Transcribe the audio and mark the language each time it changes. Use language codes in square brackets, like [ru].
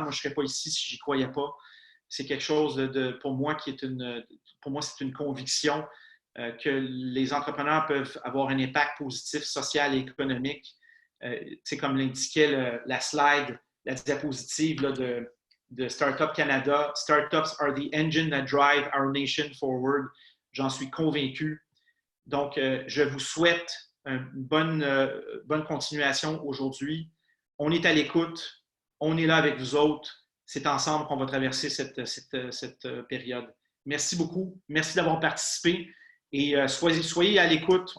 [fr] Moi, je ne serais pas ici si je n'y croyais pas. C'est quelque chose pour moi c'est une conviction que les entrepreneurs peuvent avoir un impact positif social et économique. C'est comme l'indiquait la slide, la diapositive là, de Startup Canada. [en] Startups are the engine that drive our nation forward. [fr] J'en suis convaincu. Donc, je vous souhaite une bonne continuation aujourd'hui. On est à l'écoute. On est là avec vous autres. C'est ensemble qu'on va traverser cette période. Merci beaucoup. Merci d'avoir participé. Et soyez à l'écoute.